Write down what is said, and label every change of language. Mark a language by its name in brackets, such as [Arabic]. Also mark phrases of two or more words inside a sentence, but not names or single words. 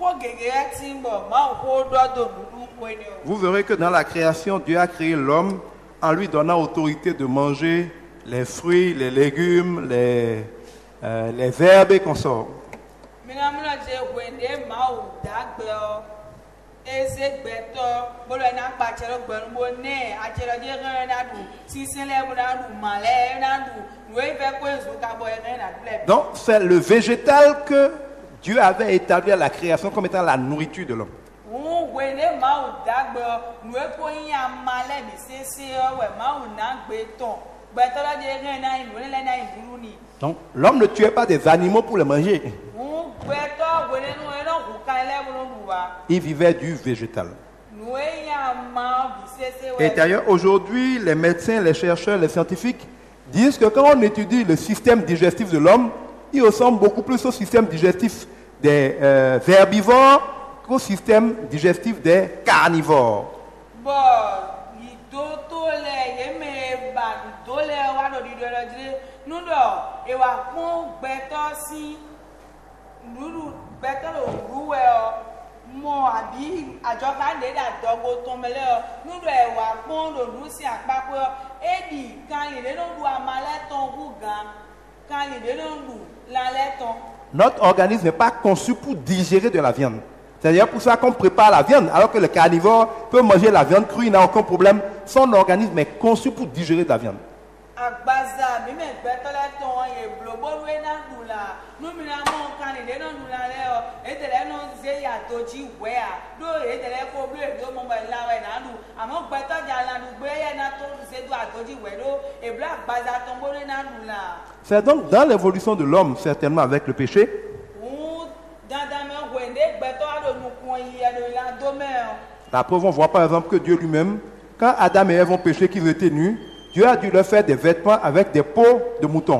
[French] Vous verrez que dans la création, Dieu a créé l'homme en lui donnant autorité de manger les fruits, les légumes, les herbes et consorts. [Fon] Mina muna je wende mawu dagbe o. Eze gbeto bolo na pa chero gbenu bo ne a chero je ran na du sisin le bo na du male na du we fe ko ezu ka bo ene na ble. [French] Donc c'est le végétal que Dieu avait établi à la création comme étant la nourriture de l'homme. [Fon] Wende mawu dagbe o we ko yin amale bi sese o we mawu na gbe ton. Gbeto la je ran na inu le na iburu ni. [French] Donc l'homme ne tuait pas des animaux pour les manger. Il vivait du végétal. Et d'ailleurs, aujourd'hui, les médecins, les chercheurs, les scientifiques disent que quand on étudie le système digestif de l'homme, il ressemble beaucoup plus au système digestif des herbivores qu'au système digestif des carnivores. [Fon] Mo abi ajoka de da dogo tomele o nudo ewa pon do lusi apapo edi kan le no du amale ton gugan kan le no du la le ton. [French] Notre organisme n'est pas conçu pour digérer de la viande. C'est-à-dire pour ça qu'on prépare la viande, alors que le carnivore peut manger la viande crue, il n'a aucun problème. Son organisme est conçu pour digérer de la viande. [Fon] Agbaza mi me gbetole ton ye blobo we na dula nu mi na mo kan le no dula le o etele no ze ya toji we a do etele ko bi do mo ba la we na du amo gbeto ja la du gbe ye na to se do atoji we do e bla agbaza ton bo le na dula. [French] C'est donc dans l'évolution de l'homme, certainement avec le péché, la preuve, on voit par exemple que Dieu lui-même, quand Adam et Ève ont péché, qu'ils étaient nus, Dieu a dû leur faire des vêtements avec des peaux de mouton.